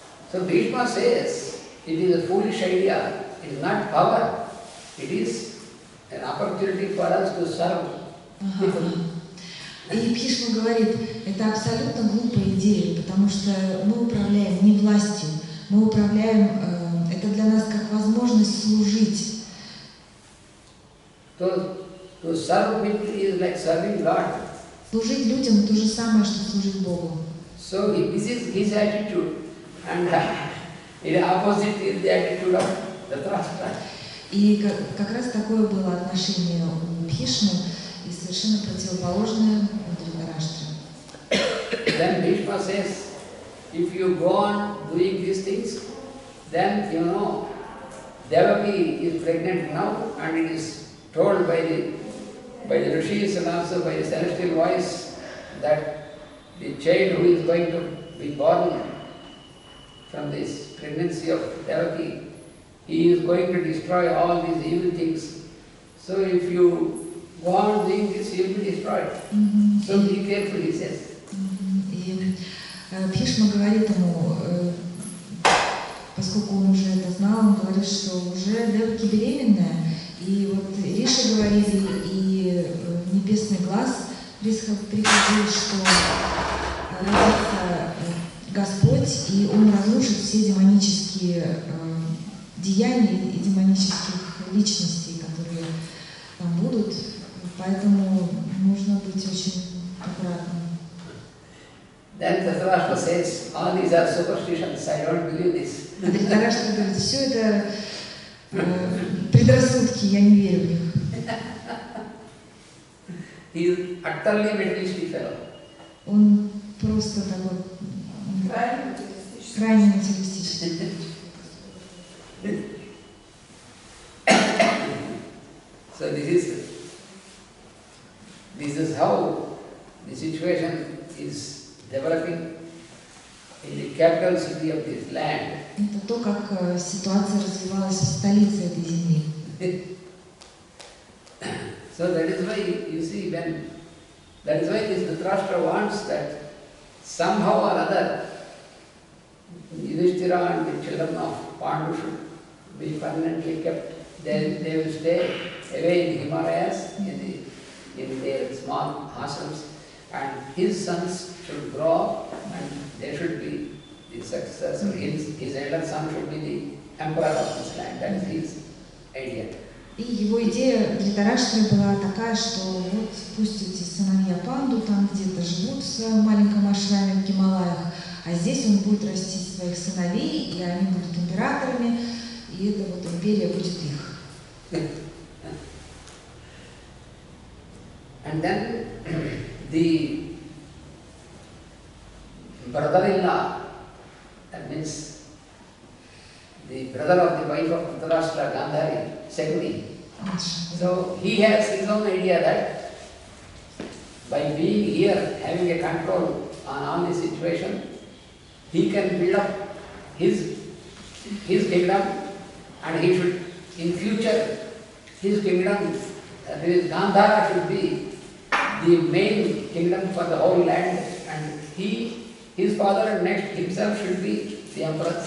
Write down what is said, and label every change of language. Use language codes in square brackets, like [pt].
[en] So Bhishma says, it is a foolish idea, it is not power, it is an opportunity for us to serve people. [ru] И Бхишма говорит, это абсолютно глупая идея, потому что мы управляем не властью, мы управляем, это для нас как возможность служить. [en] To serve people is like serving God. [ru] Служить людям то же самое, что служить Богу. [en] So this is his attitude, and in opposite is the attitude of Dhritarashtra. [ru] И как раз такое было отношение у Бхишмы, и совершенно противоположное у Dhritarashtra. [en] Then Bhishma says, if you go on doing these things, then you know, Devaki is pregnant now, and it is told by the rishis and also by the celestial voice that the child who is going to be born from this pregnancy of Devaki, he is going to destroy all these evil things. So if you go on doing this, you will be destroyed. So be careful, he says. [ru] И Бхишма говорит ему, поскольку он уже это знал, он говорит, что уже Деваки беременная, и вот Риши говорили, и небесный глаз приходил, что родится Господь, и Он разрушит все демонические деяния и демонических личностей, которые там будут, поэтому нужно быть очень аккуратным. [en] Then Dhritarashtra says, all these are superstitions, I don't believe this. [ru] А Dhritarashtra говорит, все это предрассудки, я не верю в них. [en] He is utterly materialistic fellow. [ru] Он просто такой крайне материалистичный. [en] So this is how the situation is developing in the capital city of this land. [ru] Это то, как ситуация развивалась в столице этой земли. [en] So that is why you see that is why this Dhritarashtra wants that somehow or other Yudhishthira and the children of Pandu should be permanently kept. They will stay away in the Himalayas, in their small ashrams, and his sons should grow up and they should be the successor. His elder son should be the emperor of this land. That is his idea. [ru] И его идея Dhritarashtra была такая, что вот пусть эти сыновья Панду там где-то живут в своем маленьком ашраме в Гималаях, а здесь он будет растить своих сыновей, и они будут императорами, и эта вот империя будет их. [en] And then the brother-in-law, that means the brother of the wife of Dhritarashtra, Gandhari, Shakuni. So he has his own idea that by being here, having a control on all the situation, he can build up his kingdom, and he should, in future, his kingdom, that is Gandhara, should be the main kingdom for the whole land, and his father and next himself should be the emperor.